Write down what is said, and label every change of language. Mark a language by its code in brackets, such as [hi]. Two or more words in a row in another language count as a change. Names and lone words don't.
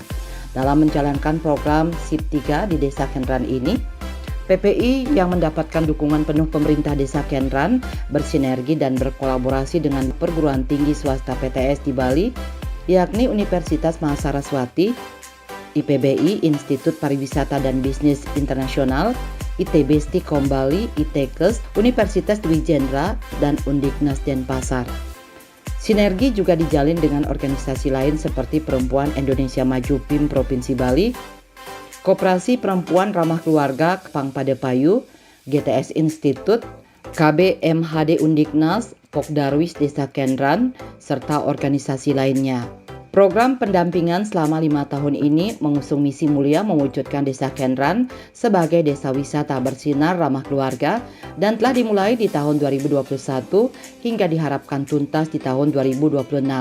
[id] Dalam menjalankan program SIP 3 di Desa Kendran ini, PPI yang mendapatkan dukungan penuh pemerintah Desa Kendran bersinergi dan berkolaborasi dengan perguruan tinggi swasta PTS di Bali, yakni Universitas Mahasaraswati, IPBI, Institut Pariwisata dan Bisnis Internasional, ITB Stikom Bali, ITKES, Universitas Dwi Jendra, dan Undiknas Denpasar. Sinergi juga dijalin dengan organisasi lain seperti Perempuan Indonesia Maju PIM Provinsi Bali, Koperasi Perempuan Ramah Keluarga Pangpada Payu, GTS Institute, KBMHD Undiknas, Pokdarwis Desa Kendran, serta organisasi lainnya. Program pendampingan selama 5 tahun ini mengusung misi mulia mewujudkan Desa Kendran sebagai desa wisata bersinar ramah keluarga dan telah dimulai di tahun 2021 hingga diharapkan tuntas di tahun 2026.